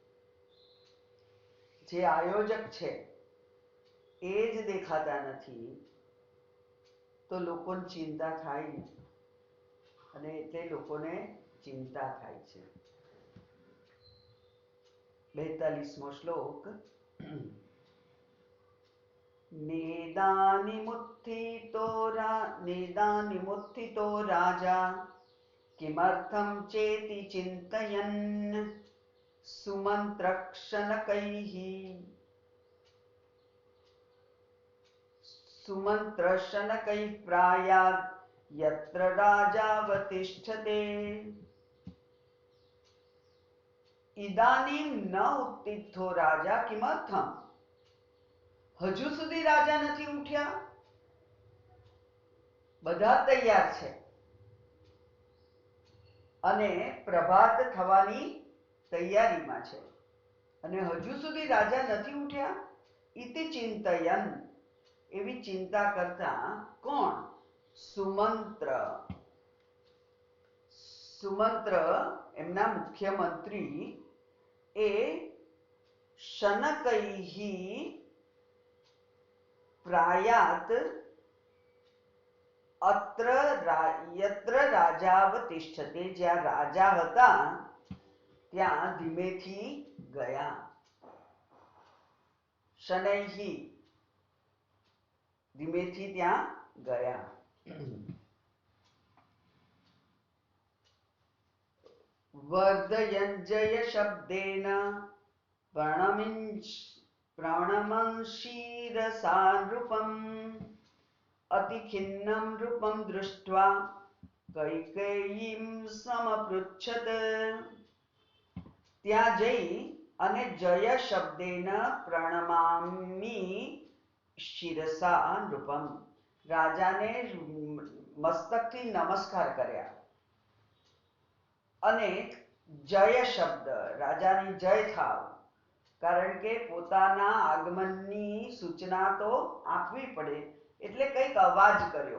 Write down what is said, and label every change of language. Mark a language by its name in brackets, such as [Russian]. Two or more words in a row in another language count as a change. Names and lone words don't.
[Gujarati] જે આયોજક છે એ જ દેખાતા નથી તો લોકોને ચિંતા થાય ને, અને એટલે લોકોને ચિંતા થાય છે. 42મો શ્લોક. [Sanskrit] नेदानिमुत्थितो राजा किमर्थं चेति चिन्तयन् सुमन्त्रशनकैः प्रायात् यत्र राजावतिष्ठते. इदानीं न उत्थितो राजा किमर्थं. [Gujarati] હજુ સુધી રાજા નથી ઉઠ્યા. બધા તૈયાર છે અને પ્રભાત થવાની તૈયારીમાં છે, અને હજુ સુધી રાજા નથી ઉઠ્યા. [Sanskrit] ઇતિ ચિંતયન, [Gujarati] એવી ચિંતા કરતા કોણ? સુમંત્ર એમના મુખ્યમંત્રી એ [Sanskrit] શનકૈહી प्रायात अत्र यत्र राजावतिष्ठते, [Gujarati] જ્યાં રાજા હતા ત્યાં ધીમેથી ગયા. શનૈહી, ધીમેથી ત્યાં ગયા. [Sanskrit] વર્ધયંજય શબ્દેન प्रणमंशीरसा नृपम् अतिखिन्नं नृपं दृष्ट्वा कैकेयीं समपृच्छत. [Gujarati] ત્યાં જઈ અને [Sanskrit] જય શબ્દેન પ્રણમામી શિરસા નૃપમ, [Gujarati] રાજાને મસ્તકથી નમસ્કાર કર્યા. અને જય શબ્દ, રાજાની જય થાવ, કારણ કે પોતાના આગમનની સૂચના તો આપવી પડે, એટલે કંઈક અવાજ કર્યો.